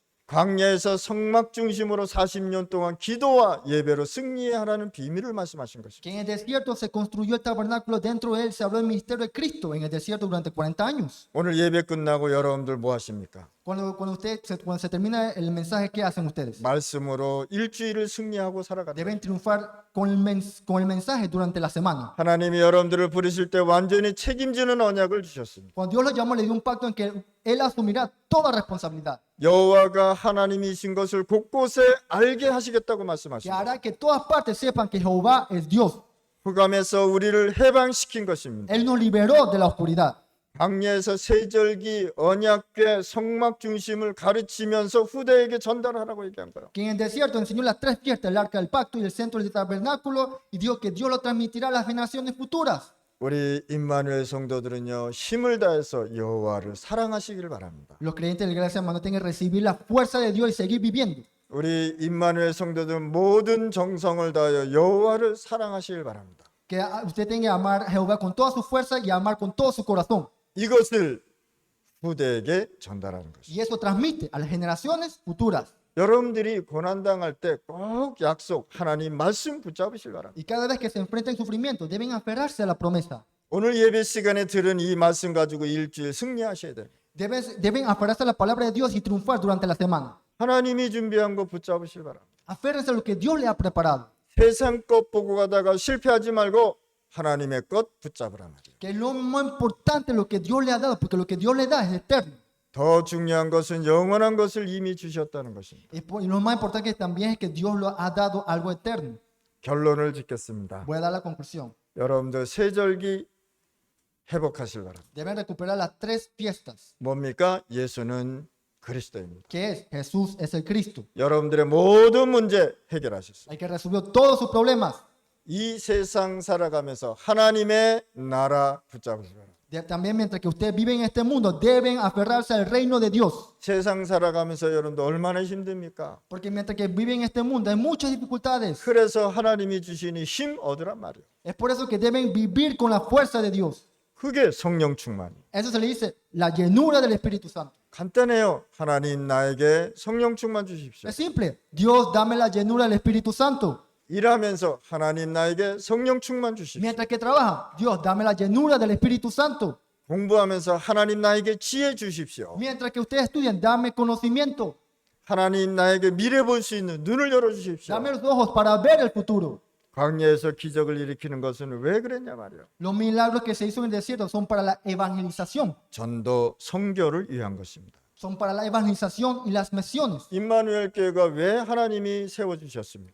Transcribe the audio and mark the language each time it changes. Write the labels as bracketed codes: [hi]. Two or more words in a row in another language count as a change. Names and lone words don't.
[ko] 광야에서 성막 중심으로 40년 동안 기도와 예배로 승리하라는 비밀을 말씀하신 것입니다. [es] Que en el desierto se construyó el tabernáculo, dentro de él se habló del ministerio de Cristo en el desierto durante 40 años. [ko] 오늘 예배 끝나고 여러분들 뭐 하십니까? [es] Cuando se termina el mensaje, ¿qué hacen ustedes? [ko] 말씀으로 일주일을 승리하고 살아가다. [es] Deben triunfar con el mensaje durante la semana. [ko] 하나님이 여러분들을 부르실 때 완전히 책임지는 언약을 주셨습니다. [es] Cuando Dios lo llamó, le dio un pacto en que Él asumirá toda responsabilidad, [ko] 여호와가 하나님이신 것을 곳곳에 알게 하시겠다고 [es] que [ko] 말씀하십니다. [es] hará que todas partes sepan que Jehová es Dios. [ko] 흑암에서 우리를 해방시킨 것입니다. [es] Él nos liberó de la oscuridad. [ko] 광야에서 세절기 언약궤 성막 중심을 가르치면서 후대에게 전달하라고 얘기한 거예요. [es] Que en el desierto enseñó las tres fiestas, el arca del pacto y el centro del tabernáculo, y dijo que Dios lo transmitirá a las generaciones futuras. [ko] 우리 임마누엘 성도들은요, 힘을 다해서 여호와를 사랑하시길 바랍니다. [es] Los creyentes de la iglesia hermano tienen que recibir la fuerza de Dios y seguir viviendo. [ko] 우리 임마누엘 성도들은 모든 정성을 다하여 여호와를 사랑하시길 바랍니다. [es] Que usted tenga que amar a Jehová con toda su fuerza y amar con todo su corazón. [ko] 이것을 후대에게 전달하는 것입니다. [es] Y eso transmite a las generaciones futuras. [ko] 여러분들이 고난당할 때 꼭 약속, 하나님 말씀 붙잡으시길 바랍니다. [es] Y cada vez que se enfrenten sufrimiento, deben aferrarse a la promesa. [ko] 오늘 예배 시간에 들은 이 말씀 가지고 일주일 승리하셔야 돼요. [es] Deben aferrarse a la palabra de Dios y triunfar durante la semana. [ko] 하나님이 준비한 거 붙잡으시길 바랍니다. [es] Aférrense a lo que Dios le ha preparado. [ko] 세상 것 보고 가다가 실패하지 말고 하나님의 것 붙잡으라 말이에요. [es] Que lo más importante es lo que Dios le ha dado, porque lo que Dios le da es eterno. [ko] 더 중요한 것은 영원한 것을 이미 주셨다는 것입니다. [es] Y lo más importante también es que Dios lo ha dado algo eterno. [ko] 결론을 짓겠습니다. [es] Voy a dar la conclusión. [ko] 여러분들 세절기 회복하실 바랍니다. [es] Deben recuperar las tres fiestas, [ko] 뭡니까? 예수는 그리스도입니다. [es] que es Jesús es el Cristo. [ko] 여러분들의 모든 문제 해결하셨어요. [es] Hay que resolver todos sus problemas. [ko] 이 세상 살아가면서 하나님의 나라 붙잡으시기 바랍니다. [es] También mientras que ustedes viven en este mundo, deben aferrarse al reino de Dios. [ko] 세상 살아가면서 여러분들 얼마나 힘듭니까? [es] Porque mientras que viven en este mundo hay muchas dificultades. [ko] 그래서 하나님이 주시니 힘 얻으란 말이에요. [es] Es por eso que deben vivir con la fuerza de Dios. [ko] 그게 성령 충만이에요. [es] Eso se le dice la llenura del Espíritu Santo. [ko] 간단해요. 하나님 나에게 성령 충만 주십시오. [es] Es simple. Dios, dame la llenura del Espíritu Santo. [ko] 일하면서 하나님 나에게 성령 충만 주십시오. [es] Mientras que trabaja, Dios, dame la llenura del Espíritu Santo. [ko] 공부하면서 하나님 나에게 지혜 주십시오. [es] Mientras que ustedes estudian, dame conocimiento. [ko] 하나님 나에게 미래 볼 수 있는 눈을 열어 주십시오. [es] Dame los ojos para ver el futuro. [ko] 광야에서 기적을 일으키는 것은 왜 그랬냐 말이에요. [es] Los milagros que se hizo en el desierto son para la evangelización. [ko] 전도 선교를 위한 것입니다. [es] Son para la evangelización y las misiones. [ko] 임마누엘 교회가 왜 하나님이 세워 주셨습니까?